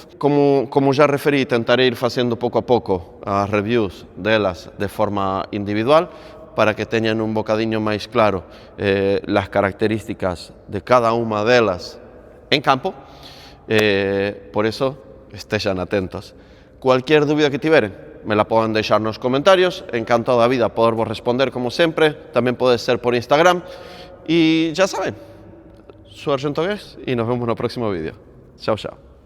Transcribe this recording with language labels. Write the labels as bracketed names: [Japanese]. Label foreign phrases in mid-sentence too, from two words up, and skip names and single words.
[Galician] Como já referi, tentaré ir facendo pouco a pouco as reviews delas de forma individual para que teñan un bocadiño máis claro las características de cada unha delas en campo. Por eso, estexan atentos. Cualquier dúbida que tiveren, me la poden deixar nos comentarios. Encantado da vida poder vos responder como sempre. Tamén pode ser por Instagram. [Spanish] Y ya saben, su Argentogués y nos vemos en el próximo vídeo. Chao, chao.